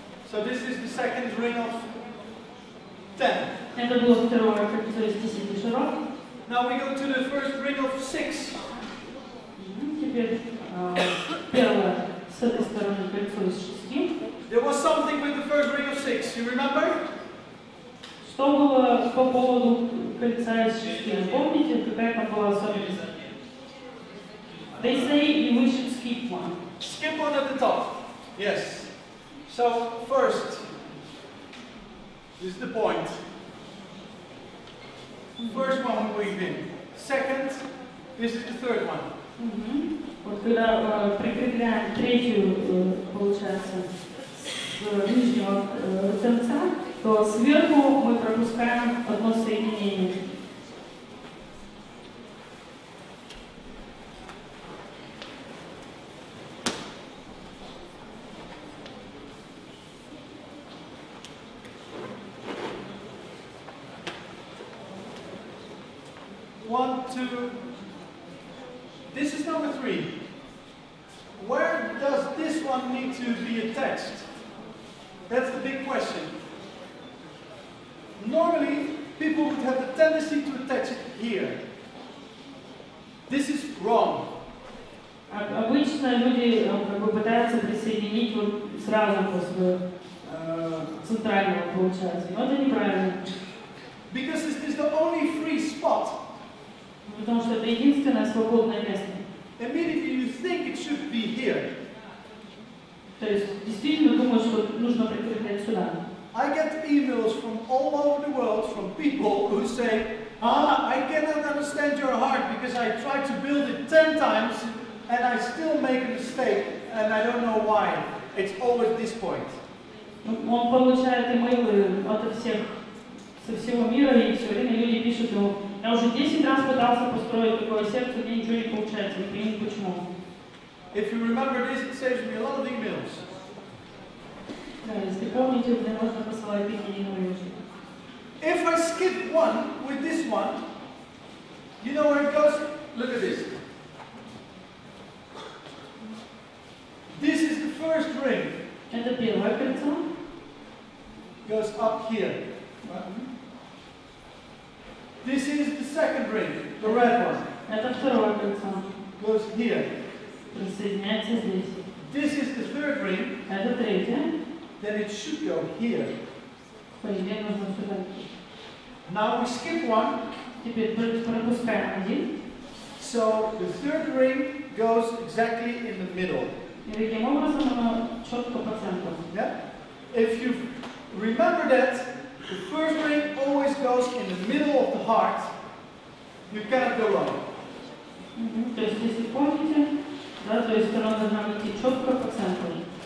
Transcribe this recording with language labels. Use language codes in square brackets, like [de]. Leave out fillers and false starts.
[en] So this is the second ring of 10. [ru] Это было второе кольцо из 10 шаров. [en] Now we go to the first ring of 6. [ru] Теперь первое с этой стороны кольцо из 6. [en] There was something with the first ring of 6, you remember? [ru] Что было по поводу кольца из 6? Помните, какая там была особенность? [en] They say we should skip one. Skip one at the top. Yes. So first, this is the point. First one we weave in. Second, this is the third one. [ru] Вот когда прикрепляем третью, получается, с нижнего конца, то сверху мы пропускаем одно соединение. [en] One, two. This is number 3. Where does this one need to be attached? That's the big question. Normally, people would have the tendency to attach it here. This is wrong. [ru] Обычно люди как бы пытаются присоединить вот сразу после центрального, получается, но это неправильно. [en] Because this is the only free spot. [ru] Потому что это единственное свободное место. [en] Immediately you think it should be here. [ru] То есть действительно думаю, что нужно прикреплять сюда. [en] I get emails from all over the world from people who say, I cannot understand your heart because I tried to build it 10 times and I still make a mistake and I don't know why. It's always this point. [ru] Он получает имейлы от всех, со всего мира, и все время люди пишут ему: я уже 10 раз пытался построить такое сердце, у меня ничего не получается, не понимаю почему. [en] If you remember this, it saves me a lot of emails. [ru] Да, если помните, мне можно посылать такие имейлы. [en] If I skip one with this one, you know where it goes? Look at this. This is the first ring. [ru] Это первое кольцо. [en] Goes up here. This is the second ring, the red one. [ru] Это второе кольцо. [en] Goes here. [ru] Присоединяется здесь. [en] This is the third ring. [ru] Это третье. [en] Then it should go here. [ru] По идее нужно сюда. [en] Now we skip one. [ru] Теперь пропускаем один. [en] So the third ring goes exactly in the middle. [ru] И таким образом оно четко по центру. [en] Yeah? If you remember that, the first ring always goes in the middle of the heart. You cannot go wrong. [ru] То есть, если помните, да, то есть она должна идти четко по центру.